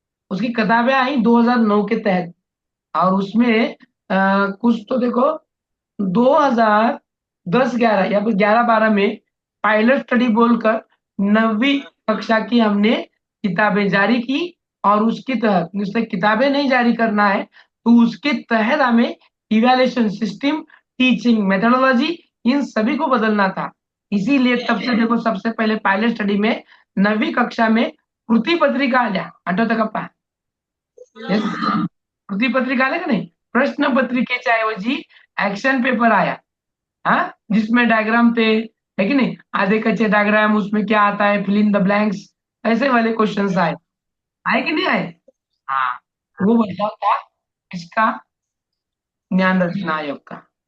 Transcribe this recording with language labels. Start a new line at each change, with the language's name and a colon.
Hindi: उसकी किताबें आई 2009 के तहत, और उसमें कुछ तो देखो 2010-11 या फिर 11-12 में पायलट स्टडी बोलकर 9वीं कक्षा की हमने किताबें जारी की, और उसके तहत सिर्फ किताबें नहीं जारी करना है, तो उसके तहत हमें इवैल्यूएशन सिस्टम, टीचिंग मेथोडोलॉजी, इन सभी को बदलना था। इसीलिए तब से देखो, सबसे पहले पायलट स्टडी में 9वीं कक्षा में
Marathi: कृती पत्रिका आल्या, आठवतं का पहा?
English: Yes.
Marathi: कृती पत्रिका आल्या का नहीं? प्रश्न पत्रिकेच्या ऐवजी
Hindi: एक्शन पेपर आया, हाँ, जिसमें डायग्राम थे, है कि नहीं? आधे कच्चे डायग्राम, उसमें क्या आता है, फिल इन द ब्लैंक्स, ऐसे वाले क्वेश्चंस आए कि नहीं आए? हाँ, वो बदलाव था इसका, ज्ञान रचना आयोग का।